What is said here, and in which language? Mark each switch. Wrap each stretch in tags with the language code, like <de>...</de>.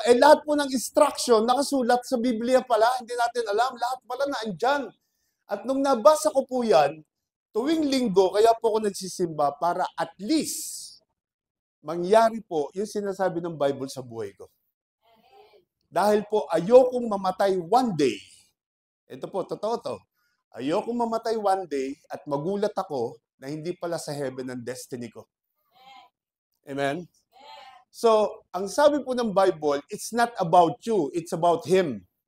<tl>Lahat po ng instruction nakasulat sa Biblia pala. Hindi natin alam. Lahat pala na andyan. At nung nabasa ko po yan, tuwing linggo, kaya po ako nagsisimba para at least mangyari po yung sinasabi ng Bible sa buhay ko. Dahil po, ayokong mamatay one day. Ito po, totoo to. Ayokong mamatay one day at magulat ako na hindi pala sa heaven ang destiny ko. Amen?</tl> <en>So,</en> <tl>ang sabi po ng Bible,</tl> <en>it's not about you, it's about Him.</en>